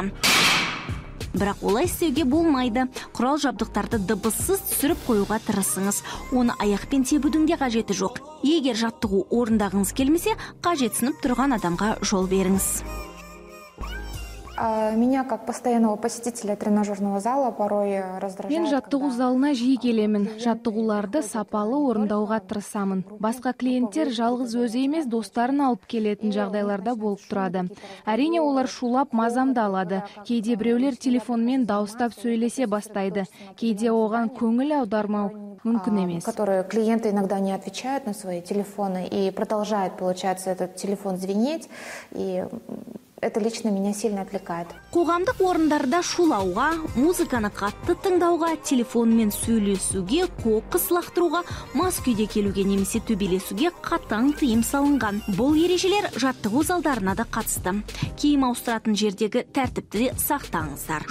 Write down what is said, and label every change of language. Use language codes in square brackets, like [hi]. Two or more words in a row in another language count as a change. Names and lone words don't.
[kk] Бірақ олай істеуге болмайды. Құрал жабдықтарды дыбыссыз түсіріп қоюға тырысыңыз. Оны аяқпен тебудің де қажеті жоқ. Егер жаттығу орындағыңыз келмесе, қажетсініп тұрған адамға жол беріңіз. [ru] Меня как постоянного посетителя тренажерного зала порой раздражает. [kk] Мен жаттығу залына жиі келемін. Жаттығуларды сапалы орындауға тырысамын. Басқа клиенттер жалғыз өзі емес, достарын алып келетін жағдайларда болып тұрады. Әрине олар шулап мазамды алады. Кейде біреулер телефонмен дауыстап сөйлесе бастайды. Кейде оған көңіл аудармау мүмкін емес. [ru] Которые клиенты иногда не отвечают на свои телефоны и продолжает, получается, этот телефон звенеть, и это лично меня сильно отвлекает. [kk] Қоғамдық орындарда шулауға, музыканы қатты тыңдауға, телефонмен сөйлесуге, қоқыс лақтыруға, мас күйде келуге немесе төбелесуге қатаң тыйым салынған. Бұл ережелер жаттығу залдарына да қатысты. Киім ауыстыратын жердегі тәртіпті де сақтаңыздар.